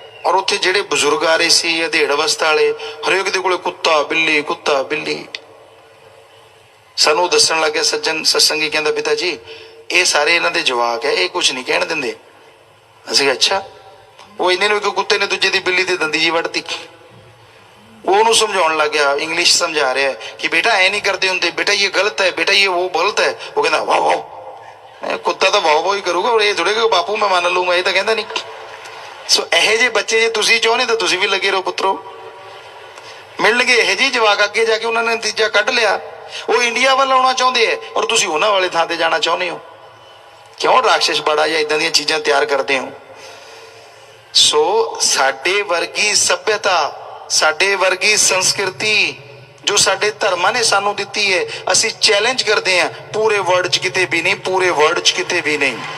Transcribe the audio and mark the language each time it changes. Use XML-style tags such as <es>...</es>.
<pa>ਔਰ ਉੱਥੇ ਜਿਹੜੇ ਬਜ਼ੁਰਗ ਆ ਰਹੇ ਸੀ, ਅਧੇੜ ਅਵਸਥਾ ਵਾਲੇ, ਹਰੇਕ ਦੇ ਕੋਲੇ ਕੁੱਤਾ ਬਿੱਲੀ, ਕੁੱਤਾ ਬਿੱਲੀ। ਸਾਨੂੰ ਦੱਸਣ ਲੱਗਿਆ ਸੱਜਣ ਸਤਸੰਗੀ, ਕਹਿੰਦਾ ਪਿਤਾ ਜੀ ਇਹ ਸਾਰੇ ਇਹਨਾਂ ਦੇ ਜਵਾਕ ਹੈ, ਇਹ ਕੁਝ ਨਹੀਂ ਕਹਿਣ ਦਿੰਦੇ। ਅਸੀਂ ਅੱਛਾ। ਉਹ ਇਹਨੇ ਨੂੰ ਇੱਕ ਕੁੱਤੇ ਨੇ ਦੂਜੇ ਦੀ ਬਿੱਲੀ ਤੇ ਦੰਦੀ ਜੀ ਵੱਢਤੀ। ਉਹਨੂੰ ਸਮਝਾਉਣ ਲੱਗ ਗਿਆ, ਇੰਗਲਿਸ਼ ਸਮਝਾ ਰਿਹਾ ਕਿ</pa> <hi>बेटा ऐ नहीं करते होंगे, बेटा ये गलत है,</hi> <pa>बेटा ये वो गलत है।</pa> <hi>वो कहना वाह वाह, कुत्ता तो वाह वाह ही करूगा, और ये थोड़े कि बापू मैं मान लूंगा, ये तो कहता नहीं।</hi> <pa>सो ਇਹੋ ਜਿਹੇ ਬੱਚੇ ਜੇ ਤੁਸੀਂ ਚਾਹੁੰਦੇ ਤਾਂ ਤੁਸੀਂ ਵੀ ਲੱਗੇ ਰਹੋ ਪੁੱਤਰੋ, ਮਿਲਣਗੇ ਇਹੋ ਜਿਹੇ ਜਵਾਕ। ਅੱਗੇ ਜਾ ਕੇ ਉਹਨਾਂ ਨੇ ਨਤੀਜਾ ਕੱਢ ਲਿਆ, ਉਹ ਇੰਡੀਆ ਵੱਲ ਆਉਣਾ ਚਾਹੁੰਦੇ ਹੈ ਔਰ ਤੁਸੀਂ ਉਹਨਾਂ ਵਾਲੇ ਥਾਂ ਤੇ ਜਾਣਾ ਚਾਹੁੰਦੇ ਹੋ। ਕਿਉਂ ਰਾਖਸ਼ ਬੜਾ ਜਾਂ ਇਦਾਂ ਦੀਆਂ ਚੀਜ਼ਾਂ ਤਿਆਰ ਕਰਦੇ ਹੋ? ਸੋ ਸਾਡੇ ਵਰਗੀ ਸੱਭਿਅਤਾ, ਸਾਡੇ ਵਰਗੀ ਸੰਸਕ੍ਰਿਤੀ ਜੋ ਸਾਡੇ ਧਰਮਾਂ ਨੇ ਸਾਨੂੰ ਦਿੱਤੀ ਹੈ, ਅਸੀਂ ਚੈਲੰਜ ਕਰਦੇ ਹਾਂ, ਪੂਰੇ ਵਰਲਡ 'ਚ ਕਿਤੇ ਵੀ ਨਹੀਂ, ਪੂਰੇ ਵਰਲਡ 'ਚ ਕਿਤੇ ਵੀ ਨਹੀਂ।</pa>